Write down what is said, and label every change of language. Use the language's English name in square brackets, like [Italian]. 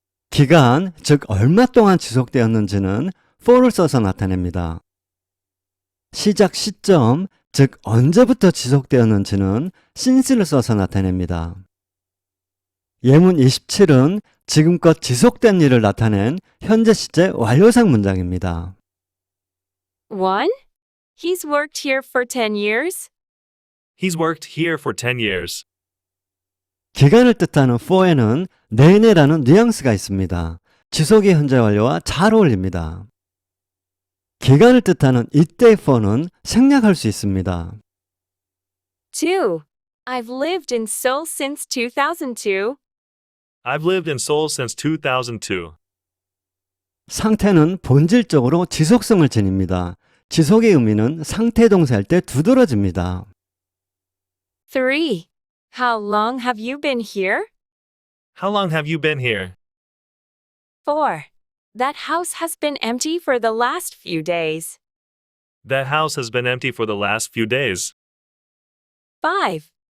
[Korean] 기간, 즉 얼마 동안 지속되었는지는 for를 써서 나타냅니다. 시작 시점, 즉 언제부터 지속되었는지는 since를 써서 나타냅니다. 예문 27은 지금껏 지속된 일을 나타낸 현재 시제 완료상 문장입니다. 1. [English] He's worked here for 10 years. He's worked here for 10 years. [Korean] 기간을 뜻하는 for에는 내내라는 뉘앙스가 있습니다. 지속의 현재 완료와 잘 어울립니다. 기간을 뜻하는 이때의 for는 생략할 수 있습니다. 2. [English] I've lived in Seoul since 2002. I've lived in Seoul since 2002. [Korean] 상태는 본질적으로 지속성을 지닙니다. 지속의 의미는 상태 동사일 때 두드러집니다. 3. [English] How long have you been here? How long have you been here? 4. That house has been empty for the last few days. That house has been empty for the last few days. 5.